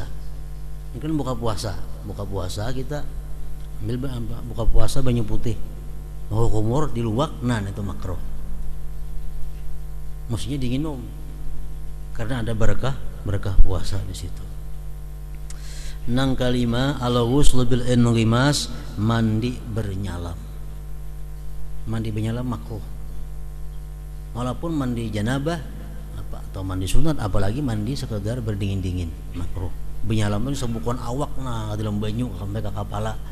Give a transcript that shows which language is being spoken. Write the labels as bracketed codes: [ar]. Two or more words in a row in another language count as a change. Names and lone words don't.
[bjn] Mungkin buka puasa kita ambil buka puasa banyu putih, mau kumur diluak, nah itu makruh. [id] Maksudnya diminum karena ada berkah puasa di situ. [bjn] Nang kalima [ar] الغسل بالانغماس, [bjn] mandi bernyalam. [id] Mandi bernyalam makruh. Walaupun mandi janabah atau mandi sunat, apalagi mandi sekedar berdingin-dingin, makruh. [bjn] Bernyalam itu sebukuan awak nah dalam banyu sampai ke kepala.